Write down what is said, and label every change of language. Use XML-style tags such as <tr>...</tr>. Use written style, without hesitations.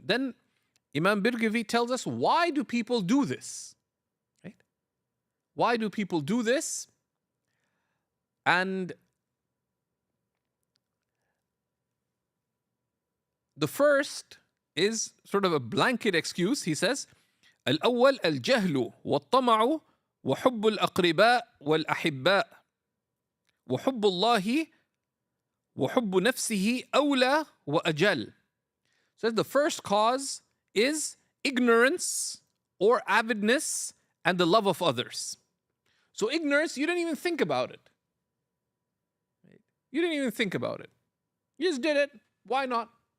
<en>Then Imam Birgivi tells us, why do people do this? Right? Why do people do this? And the first is sort of a blanket excuse. He says,</en> <ar>الأول الجهل والطمع وحب الأقرباء والأحباء وحب الله وحب نفسه أولى وأجل.</ar> <en>So the first cause is ignorance or avidness and the love of others. So ignorance, you didn't even think about it. You didn't even think about it. You just did it. Why not?</en>